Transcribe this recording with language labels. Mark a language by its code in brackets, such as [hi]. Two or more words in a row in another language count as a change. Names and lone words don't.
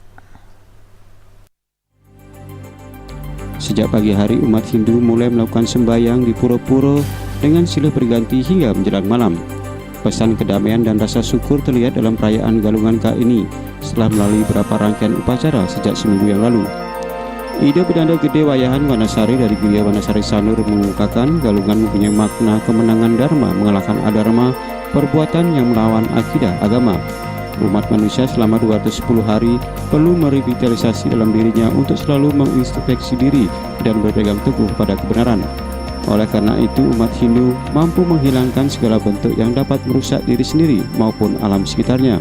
[id] Sejak pagi hari umat Hindu mulai melakukan sembahyang di pura-pura dengan silih berganti hingga menjelang malam. Pesan kedamaian dan rasa syukur terlihat dalam perayaan Galungan kali ini setelah melalui beberapa rangkaian upacara sejak seminggu yang lalu. Ida Bedanda Gede Wayahan Wanasari dari Gria Wanasari Sanur mengungkapkan Galungan mempunyai makna kemenangan Dharma mengalahkan Adharma, perbuatan yang melawan akidah agama. Umat manusia selama 210 hari perlu merevitalisasi dalam dirinya untuk selalu mengintrospeksi diri dan berpegang teguh pada kebenaran. Oleh karena itu, umat Hindu mampu menghilangkan segala bentuk yang dapat merusak diri sendiri maupun alam sekitarnya.